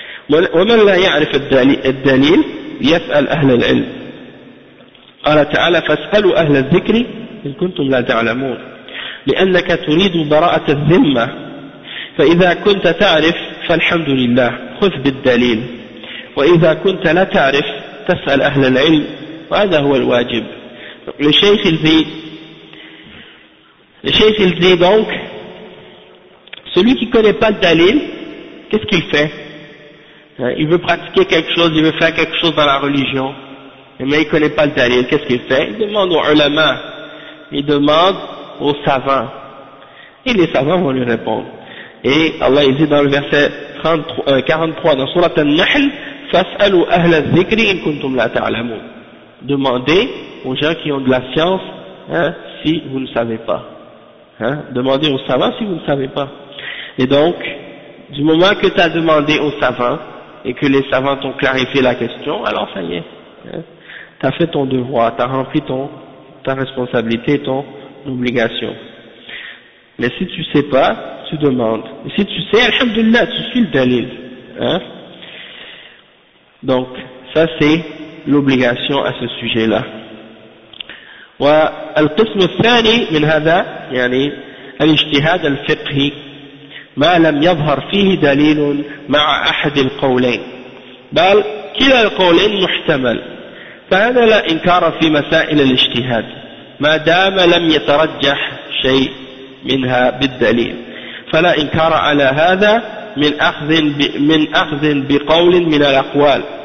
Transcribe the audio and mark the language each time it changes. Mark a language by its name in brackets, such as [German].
[Arabic] وَمَنْ لَا يَعْرِفَ الدَّلِيلِ يَسْأَلْ أَهْلَ الْعِلْمِ قَالَ تَعَالَى فَاسْأَلُوا أَهْلَ الذِّكْرِ إِنْ كُنْتُمْ لَا تَعْلَمُونَ لأنك تريد براءة الذمة فإذا كنت تعرف فالحمد لله خذ بالدليل وإذا كنت لا تعرف تسأل أهل العلم وهذا هو الواجب [French] le sheikh il dit donc celui qui connaît pas le dalil qu'est-ce qu'il fait Il veut pratiquer quelque chose, il veut faire quelque chose dans la religion, mais il ne connaît pas le dalil. Qu'est-ce qu'il fait? Il demande aux ulama, il demande aux savants. Et les savants vont lui répondre. Et Allah il dit dans le verset 43 dans Surat An-Nahl, [Arabic] فَاسْأَلُوا أَهْلَ الذِّكْرِ إِن كُنْتُمْ لَا تَعْلَمُونَ. [French] Demandez aux gens qui ont de la science, hein, si vous ne savez pas. Hein? Demandez aux savants si vous ne savez pas. Et donc, du moment que tu as demandé aux savants, et que les savants t'ont clarifié la question, alors ça y est. Tu as fait ton devoir, tu as rempli ta responsabilité, ton obligation. Mais si tu ne sais pas, tu demandes. Et si tu sais, alhamdulillah, tu suis le dalil. Hein? Donc, ça c'est l'obligation à ce sujet-là. [Arabic] والقسم الثاني من هذا يعني الاجتهاد الفقهي ما لم يظهر فيه دليل مع أحد القولين بل كلا القولين محتمل فهذا لا إنكار في مسائل الاجتهاد ما دام لم يترجح شيء منها بالدليل فلا إنكار على هذا من أخذ بقول من الأقوال